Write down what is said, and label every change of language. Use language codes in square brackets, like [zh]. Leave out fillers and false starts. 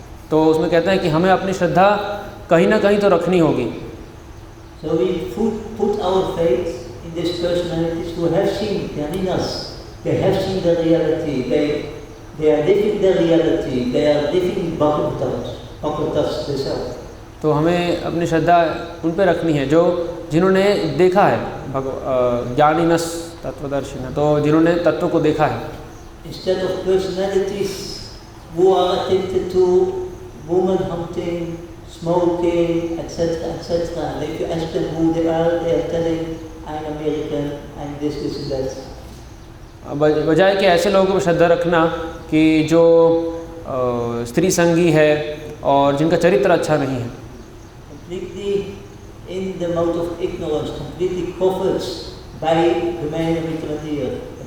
[hi] तो उसमें कहते हैं कि हमें अपनी श्रद्धा कहीं ना कहीं तो रखनी होगी. [en] So we put our faith in these personalities who have seen Jnaninas. They have seen the reality. They are living the reality. They are living Bhagavatas themselves. [hi] तो हमें अपनी श्रद्धा उन पे रखनी है जो जिन्होंने देखा है, ज्ञानीनस तत्वदर्शिना, तो जिन्होंने तत्व को देखा है. [en] Instead of personalities who are addicted to woman hunting, smoking, etc., etc. And if you ask them who they are telling, I'm American, I'm this and that. [hi] बजाय कि ऐसे लोगों पर श्रद्धा रखना कि जो स्त्री संगी है और जिनका चरित्र अच्छा नहीं है. [en] Completely in the mode of ignorance, completely covered by the man of Mitrandir.